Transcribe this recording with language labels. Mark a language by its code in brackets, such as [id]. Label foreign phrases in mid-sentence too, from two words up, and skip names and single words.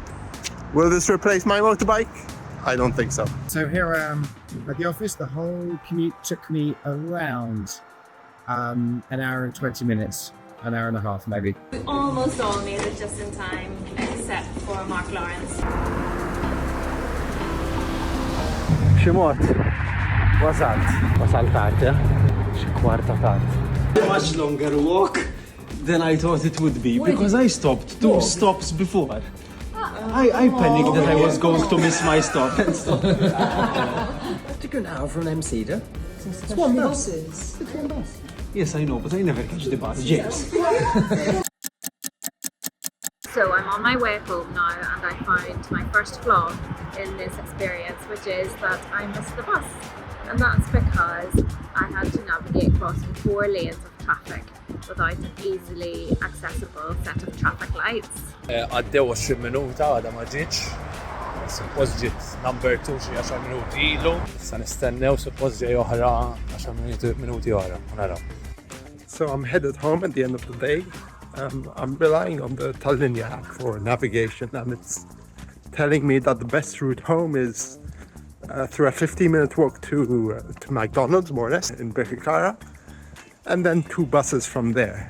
[en] Will this replace my motorbike? I don't think so. So here I am at the office. The whole commute took me around an hour and 20 minutes. An hour and a half, maybe. We almost all made it just in time, except for Mark Lawrence. [mt] Ximot, wasal tard, xi kwarta tard. [en] Much longer walk than I thought it would be because I stopped 2 stops before. I panicked that I was going to miss my stop and stop. Took an hour from MC, it's one bus. It's one bus. Yes, I know, but I never catch the bus, James. So I'm on my way home now and I found my first flaw in this experience, which is that I missed the bus. And that's because I had to navigate crossing 4 lanes of traffic without an easily accessible set of traffic lights. [mt] Għaddew 20 minuta għadha ma ġietx. Suppost ġiet number 2 xi 10 minuti ilu. Issa nistennew suppost ġej oħra 10 minuti oħra. Naraw. [en] So I'm headed home at the end of the day. I'm relying on the Tallinja app for navigation, and it's telling me that the best route home is through a 15-minute walk to McDonald's, more or less, in Birkirkara, and then 2 buses from there.